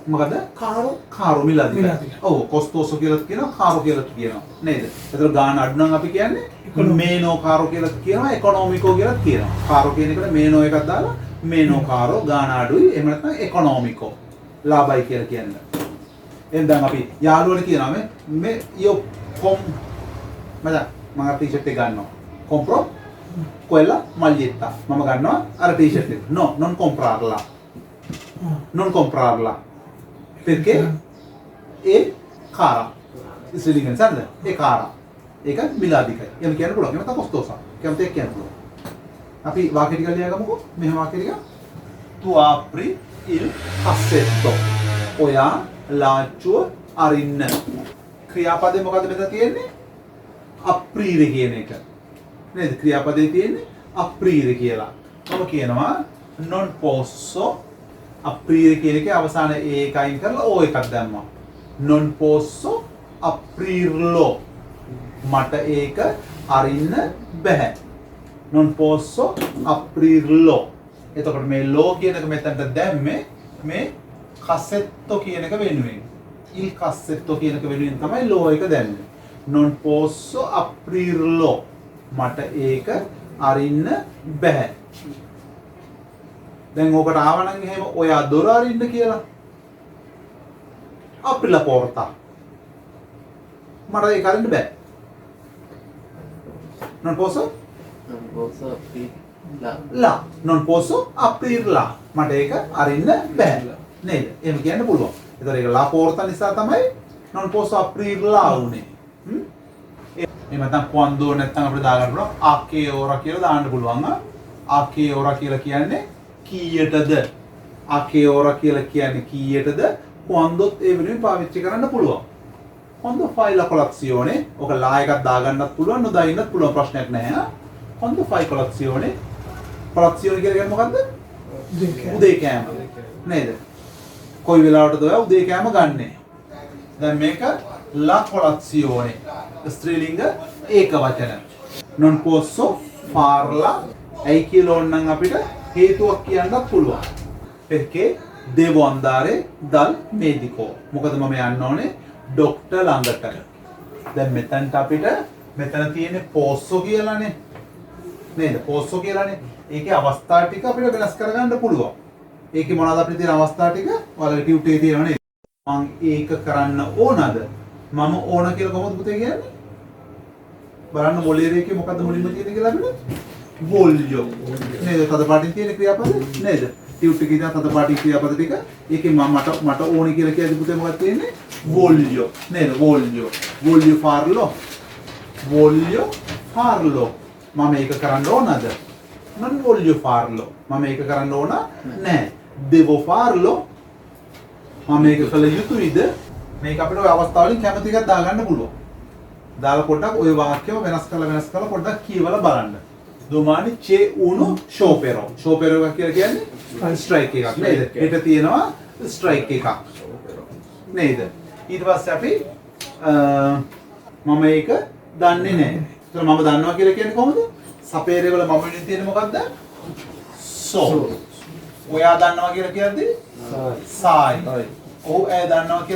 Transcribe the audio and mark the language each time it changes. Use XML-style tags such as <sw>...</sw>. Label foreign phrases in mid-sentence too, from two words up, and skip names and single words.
<si>මොකද කාරෝ මිලාදි ඔව් කොස්තෝසෝ කියලා කියනවා කාරෝ කියලා කියනවා නේද ඒතර ගාන අඩු නම් අපි කියන්නේ</si> <it>meno caro</it> <si>කියලා කියනවා ඉකොනොමිකෝ කියලා කියනවා කාරෝ කියන එකට මේනෝ එකක් දාලා</si> <it>meno caro</it> <si>ගාන අඩුයි එහෙම නැත්නම් ඉකොනොමිකෝ ලාභයි කියලා කියන්නේ එහෙනම් අපි යාළුවනේ කියනවා මේ io මම ටී-ෂර්ට් එක ගන්නවා</si> <it>compro quella maglietta</it> <si>මම ගන්නවා අර ටී-ෂර්ට් එක</si> <it>no non comprarla non comprarla perché è cara</it> <si>ඉස්සෙල්ලින් සරද ඒ cara ඒක මිලාදිකයි එහෙම කියන්න පුළුවන් එහෙම තමයි costosa කැමති එක්ක කියන්න පුළුවන් අපි වාක්‍ය ටික ලියාගමුකෝ මෙහෙම වාක්‍ය ටික</si> <it>tu apri il cassetto</it> <si>ඔයා ලාච්චුව අරින්න ක්‍රියාපදේ මොකද්ද මෙතන තියෙන්නේ අප්‍රීර කියන එක නේද ක්‍රියාපදේ තියෙන්නේ අප්‍රීර කියලා මම කියනවා non posso අප්‍රීර කියන එකේ අවසාන ඒකයින් කරලා ඕ එකක් දැම්මා</si> <it>non posso aprirlo</it> <si>මට ඒක අරින්න බෑ</si> <it>non posso aprirlo</it> <si>එතකොට මේ ලෝ කියන එක මෙතනට දැම්මේ මේ cassetto කියන එක වෙනුවෙන්</si> <it>il cassetto</it> <si>කියන එක වෙනුවෙන් තමයි ලෝ එක දැම්මේ</si> <it>non posso aprirlo</it> <si>මට ඒක අරින්න බෑ දැන් ඕකට ආවනම් එහෙම ඔයා දොර අරින්න කියලා</si> <it>apri la porta</it> <si>මට ඒක අරින්න බෑ</si> <it>non posso la non posso aprirla</it> <si>මට ඒක අරින්න බෑ නේද එහෙම කියන්න පුළුවන් ඒතර ඒක</si> <it>la porta</it> <si>නිසා තමයි</si> <it>non posso aprirla</it> <si>උනේ එහෙම නැත්නම් quando නැත්නම් අපිට දාගන්න පුළුවන්</si> <it>a che ora</it> <si>කියලා දාන්න පුළුවන්</si> <it>a che ora</it> <si>කියලා කියන්නේ කීයටද</si> <it>a che ora</it> <si>කියලා කියන්නේ කීයටද quando ඒ වෙනුවෙන් පාවිච්චි කරන්න පුළුවන්</si> <it>quando fai la colazione</it> <si>ඔක ලා එකක් දාගන්නත් පුළුවන් නොදාගන්නත් පුළුවන් ප්‍රශ්නයක් නැහැ</si> <it>quando fai colazione colazione</it> <si>කියලා කියන්නේ මොකද්ද උදේ කෑම නේද කොයි වෙලාවටද ඔයා උදේ කෑම ගන්නෙ දැන් මේක</si> <it>la colazione</it> <si>ස්ත්‍රීලිංග ඒක වචන</si> <it>non posso farla</it> <si>ඇයි කියලා ඕනනම් අපිට හේතුවක් කියන්නත් පුළුවන්</si> <it>perché devo andare dal medico</it> <si>මොකද මම යන්න ඕනේ ડોක්ටර් ළඟට දැන් මෙතනට අපිට මෙතන තියෙන්නේ posso කියලානේ නේද posso කියලානේ ඒකේ අවස්ථා ටික අපිට වෙනස් කරගන්න පුළුවන් ඒකේ මොනවද අපිට තියෙන අවස්ථා ටික ඔයාලගේ ටියුටේ තියෙනව නේද මම ඒක කරන්න ඕනද මම ඕන කියලා කොහොමද පුතේ කියන්නේ බලන්න මොලේරේකේ මොකද්ද මුලින්ම තියෙන්නේ කියලා අපිට voglio නේද තද පාටින් තියෙන ක්‍රියාපද නේද ටියුට් එකේ තියෙන තද පාටින් ක්‍රියාපද ටික ඒකේ මට ඕනේ කියලා කියද්දි පුතේ මොකක්ද තියෙන්නේ voglio නේද voglio farlo මම ඒක කරන්න ඕනද</si> <it>non voglio farlo</it> <si>මම ඒක කරන්න ඕන නැහැ</si> <it>devo farlo</it> <si>මම මේක කළ යුතුයිද මේක අපිට ඔය අවස්ථාවලින් කැමති එකක් දාගන්න පුළුවන් දාලා පොඩ්ඩක් ඔය වාක්‍යව වෙනස් කරලා පොඩ්ඩක් කියවලා බලන්න</si> <it>domani c'è uno sciopero</it> <si>එක කියලා කියන්නේ ස්ට්‍රයික් එකක් නේද හෙට තියෙනවා ස්ට්‍රයික් එකක් නේද ඊට පස්සේ අපි මම ඒක දන්නේ නැහැ ඒතර මම දන්නවා කියලා කියන්නේ කොහොමද සපේරේ වල මම වෙනින් තියෙන්නේ මොකද්ද so ඔයා දන්නවා කියලා කියද්දී sai ඔව් ඈ දන්නවා කියලා</si>